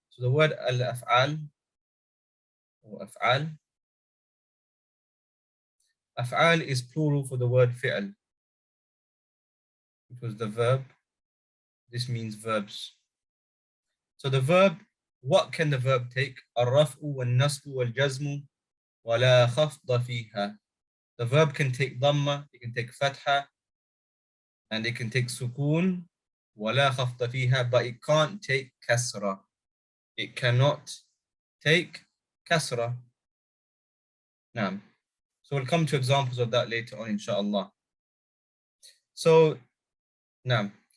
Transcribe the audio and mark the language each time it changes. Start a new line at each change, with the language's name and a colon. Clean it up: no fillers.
English: So the word al-af'al, or af'al, af'al is plural for the word fi'al. It was the verb. This means verbs. So the verb, what can the verb take?
Arabic: الرفع والنصب والجزم ولا خفض فيها.
English: The verb can take dhamma, it can take fatha, and it can take sukun,
Arabic: ولا خفض فيها,
English: but it can't take kasra. It cannot take kasra. Naam. So we'll come to examples of that later on, inshallah. So, naam.